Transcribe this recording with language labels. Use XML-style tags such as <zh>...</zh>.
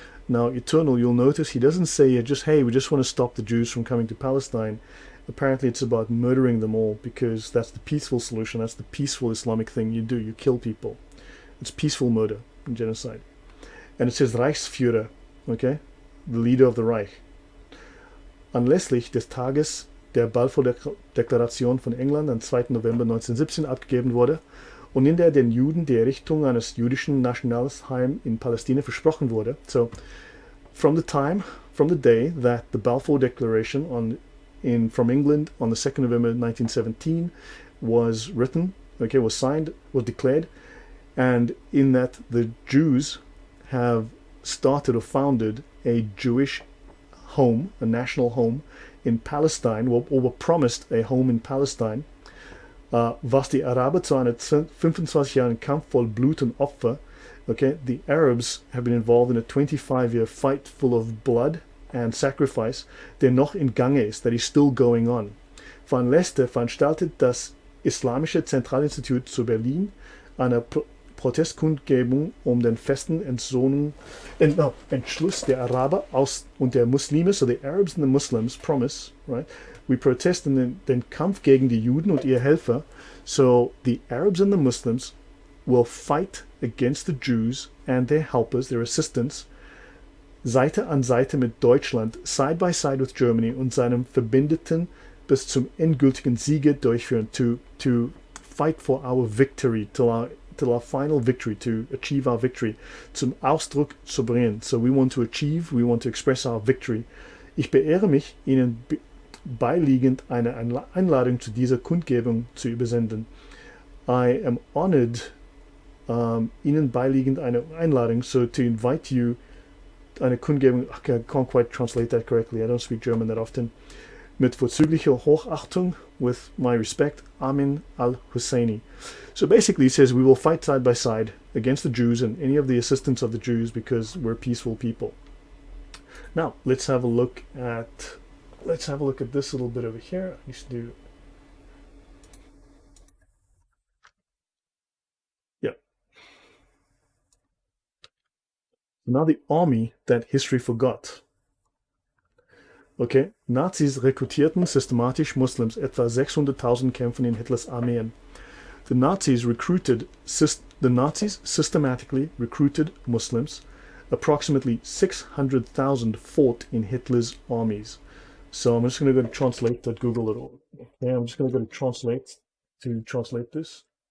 <en>Now, Eternal, you'll notice he doesn't say just, hey, we just want to stop the Jews from coming to Palestine. Apparently it's about murdering them all, because that's the peaceful solution. That's the peaceful Islamic thing you do. You kill people. It's peaceful murder and genocide. And it says Reichsführer, okay, the leader of the Reich.</en> <de>Anlässlich des Tages der Balfour-Deklaration von England am 2. November 1917 abgegeben wurde und in der den Juden die Errichtung eines jüdischen Nationalheims in Palästina versprochen wurde.</de> <en>So, from the day that the Balfour Declaration from England on the 2nd November 1917 was written, okay, was signed, was declared, and in that the Jews have started or founded a Jewish home, a national home in Palestine, or were promised a home in Palestine.</en> <de>was die Araber zu einer 25-jährigen Kampf voll Blut und Opfer.</de> <en>Okay, the Arabs have been involved in a 25-year fight full of blood and sacrifice,</en> <de>der noch in Gange ist,</de> <en>that is still going on.</en> <de>Van Leste veranstaltet das Islamische Zentralinstitut zu Berlin eine Protestkundgebung den festen Entschluss der Araber und der Muslime,</de> <en>so the Arabs and the Muslims promise, right? We protest</en> <de>in den Kampf gegen die Juden und ihre Helfer.</de> <en>So the Arabs and the Muslims will fight against the Jews and their helpers, their assistants,</en> <de>Seite an Seite mit Deutschland,</de> <en>side by side with Germany</en> <de>und seinem Verbündeten bis zum endgültigen Siege durchführen,</de> <en>to fight for our victory, till our final victory, to achieve our victory,</en> <de>zum Ausdruck zu bringen.</de> <en>So we want to express our victory.</en> <de>Ich beehre mich, Ihnen beiliegend eine Einladung zu dieser Kundgebung zu übersenden.</de> <en>I am honored,</en> <de>Ihnen beiliegend eine Einladung,</de> <en>so to invite you,</en> <de>eine Kundgebung,</de> <en>I can't quite translate that correctly, I don't speak German that often,</en> <de>mit vorzüglicher Hochachtung,</de> <en>with my respect, Amin al-Husseini. So basically he says we will fight side by side against the Jews and any of the assistants of the Jews because we're peaceful people. Now let's have a look at this little bit over here. I used to do, yeah. Now the army that history forgot.</en> <de>Okay, Nazis rekrutierten systematisch Muslims, etwa 600.000 kämpfen in Hitlers Armeen.</de> <en>The Nazis systematically recruited Muslims. Approximately 600,000 fought in Hitler's armies. So I'm just going to go to translate that Google it all. Okay, I'm just going to go to translate this.</en>